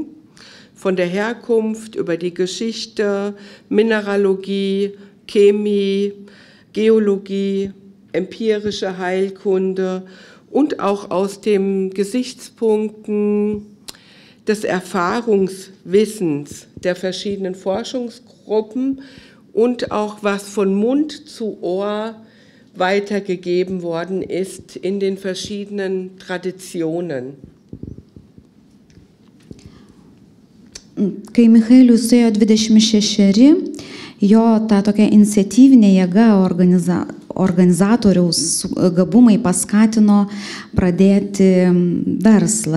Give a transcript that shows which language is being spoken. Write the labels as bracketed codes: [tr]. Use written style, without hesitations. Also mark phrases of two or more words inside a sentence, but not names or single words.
[de] von der Herkunft über die Geschichte, Mineralogie, Chemie, Geologie, empirische Heilkunde und auch aus den Gesichtspunkten des Erfahrungswissens der verschiedenen Forschungsgruppen und auch was von Mund zu Ohr weitergegeben worden ist in den verschiedenen Traditionen. [lt] Kai Michaeliui suėjo 26, jo ta tokia iniciatyvinė jėga organizatoriaus gabumai paskatino pradėti verslą.